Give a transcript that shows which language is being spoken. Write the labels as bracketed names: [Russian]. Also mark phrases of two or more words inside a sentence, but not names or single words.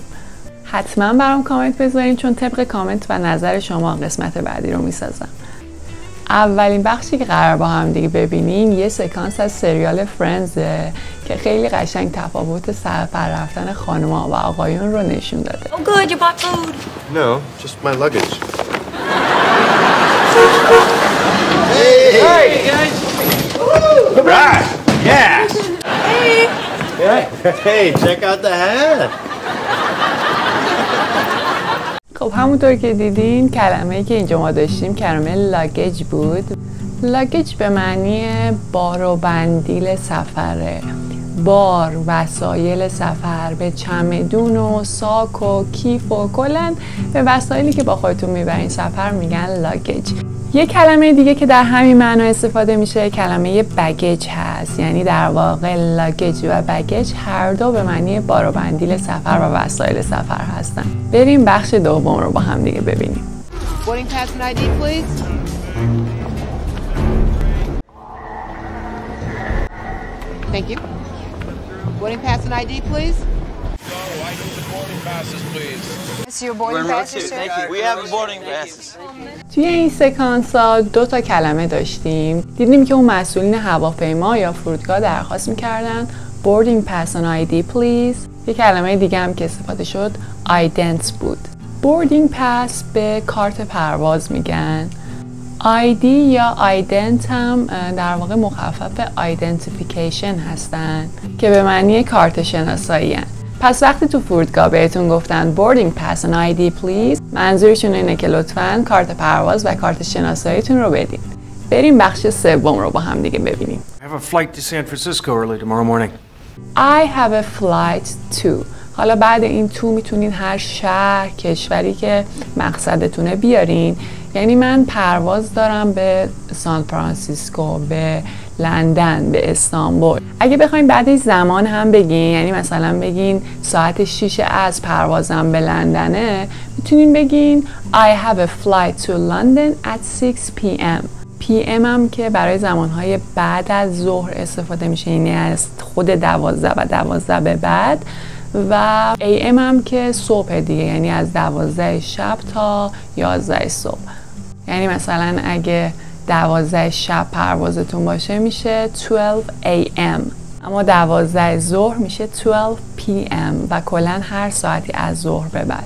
[Persian] حتما برام کامنت بذارین، چون طبق کامنت و نظر شما قسمت بعدی رو میسازم. اولین بخشی که قرار با هم دیگه ببینیم یه سکانس از سریال فرندزه که خیلی قشنگ تفاوت سفر رفتن خانم‌ها و آقایون رو نشون داده. [English] Oh good, you bought food. No, just my luggage. Hey guys! Right! Yeah! Hey, check out the hat! [Persian] خب همونطور که دیدین کلمه‌ای که اینجا ما داشتیم کلمه لاگیج بود. لاگیج به معنی بار و بندیل سفره. بار، وسایل سفر، به چمدون و ساک و کیف و کلاً به وسایلی که با خودتون میبرین سفر میگن لاگیج. یه کلمه دیگه که در همین معنا استفاده میشه کلمه بگیج هست، یعنی در واقع لاگیج و بگیج هر دو به معنی بار و بندیل سفر و وسایل سفر هستن. بریم بخش دوم رو با هم دیگه ببینیم. [English] Boarding pass and ID, please. Thank you. Boarding pass and ID, please. I need the boarding passes, please. This your boarding passes, sir? We have boarding passes. [Persian] توی این سکانس ها 2 تا کلمه داشتیم. دیدیم که اون مسئولین هواپیما یا فرودگاه درخواست میکردن [English] boarding pass and ID please. [Persian] یه کلمه دیگه هم که استفاده شد ident بود. [English] boarding pass [Persian] به کارت پرواز میگن. ID یا ident هم در واقع مخفف identification هستن که به معنی کارت شناسایی هن. پس وقتی تو فرودگاه بهتون گفتن [English] boarding pass and ID please، [Persian] منظورشون اینه که لطفاً کارت پرواز و کارت شناساییتون رو بدین. بریم بخش سوم رو با هم دیگه ببینیم. [English] I have a flight to San Francisco early tomorrow morning. I have a flight to. [Persian] حالا بعد این تو میتونید هر شهر، کشوری که مقصدتونه بیارین. یعنی من پرواز دارم به سان فرانسیسکو، به لندن، به استانبول. اگه بخواید بعدش زمان هم بگین، یعنی مثلا بگین ساعت 6 از پروازم به لندنه، میتونین بگین [English] I have a flight to London at 6 p.m. [Persian] PM هم که برای زمانهای بعد از ظهر استفاده میشه، یعنی از خود 12 و 12 به بعد، و AM هم که صبح دیگه، یعنی از 12 شب تا 11 صبح. یعنی مثلا اگه 12 شب پروازتون باشه میشه 12 AM، اما 12 ظهر میشه 12 PM و کلا هر ساعتی از ظهر به بعد.